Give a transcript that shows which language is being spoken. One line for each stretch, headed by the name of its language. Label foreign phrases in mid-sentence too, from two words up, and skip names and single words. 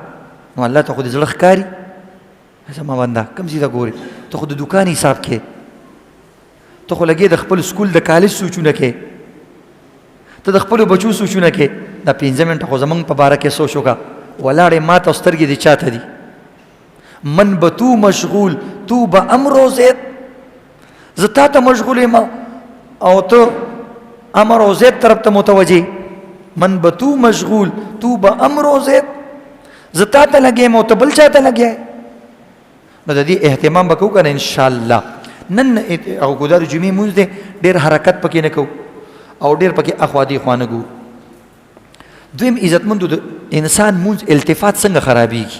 Pashto: نو الله ته خو دې زړه ښکاري، زما بنده کوم ځای ته ګورې، ته خو د دوکان حساب کې، ته خو لګې د خپل سکول د کالج سوچونه کې، ته د خپلو بچو سوچونه کې. دا 5 منټه خو زمونږ په باره کې سوچ وکړه، ولاړې ما ته سترګې دې چاته دي.
Persian: من به تو مشغول تو به امر زید،
Pashto: زه تا ته مشغول یم او ته امر او زید طرف ته متوجه.
Persian: من به تو مشغول تو به امر او زید،
Pashto: زه تا ته لګیا یم او ته بل چا ته لګیا یې. نو د دې اهتمام به کوو که نه انشاءالله. نن او ګودار جمعې مونځ دی، ډېر حرکت پکې نه کوو او ډېر پکې اخوا دې خوا نه ګورو. دویم عزتمندو د انسان مونځ التفات څنګه خرابېږي.